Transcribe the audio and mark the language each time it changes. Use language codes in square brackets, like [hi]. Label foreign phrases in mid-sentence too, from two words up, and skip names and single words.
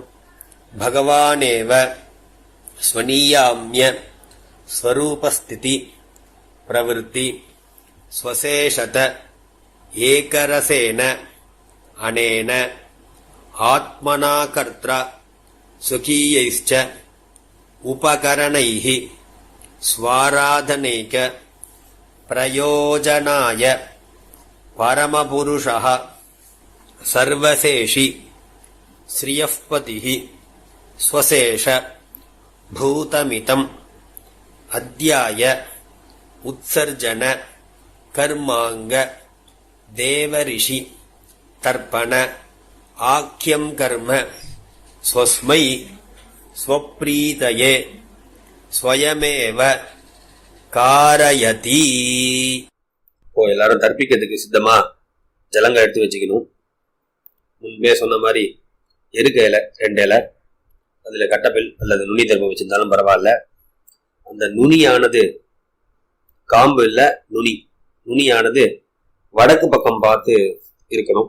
[sa] भगवानेव स्वनियाम्य स्वरूपस्थितिप्रवृत्ति स्वशेषतैकरसेन अनेन आत्मना कर्त्रा स्वकीयैश्च उपकरणैः स्वाराधनेक प्रयोजनाय परमपुरुषः सर्वशेषि श्रियःपतिः स्वशेष भूतमितम् अध्याय उत्सर्जन कर्मांग देवऋषि तर्पण आख्यं कर्म स्वस्मै स्वप्रीतये स्वयमेव कारयति. [ta] இப்போ எல்லாரும் தர்ப்பிக்கிறதுக்கு சித்தமா ஜலங்க எடுத்து வச்சுக்கணும். முன்பே சொன்ன மாதிரி எருக்க இலை 2 இலை, அதுல கட்டப்பில் அல்லது நுனி தர்மம் வச்சிருந்தாலும் பரவாயில்ல. அந்த நுனியானது காம்பு இல்ல, நுனியானது வடக்கு பக்கம் பார்த்து இருக்கணும்.